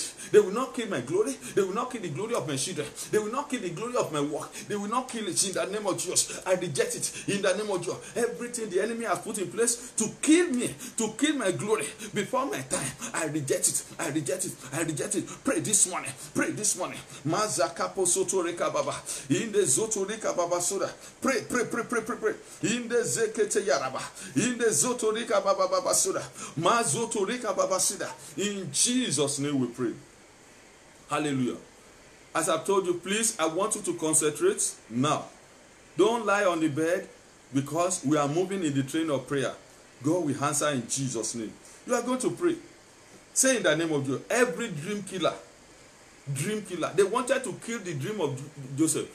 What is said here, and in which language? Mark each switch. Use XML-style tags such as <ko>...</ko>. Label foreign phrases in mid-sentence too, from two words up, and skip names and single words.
<en>They will not kill my glory. They will not kill the glory of my children. They will not kill the glory of my work. They will not kill it. In the name of Jesus, I reject it. In the name of Jesus, everything the enemy has put in place to kill me, to kill my glory before my time, I reject it. I reject it. I reject it. Pray this morning. Pray this morning. Mazakapo soto reka baba. In the zoto reka baba soda. Pray. In the zekete yaraba. In the zoto reka baba baba soda. Mazoto reka baba soda. In Jesus' name we pray. Hallelujah. As I've told you, please, I want you to concentrate now. Don't lie on the bed, because we are moving in the train of prayer. God will answer in Jesus' name. You are going to pray. Say, in the name of Jesus, every dream killer, they wanted to kill the dream of Joseph.</en>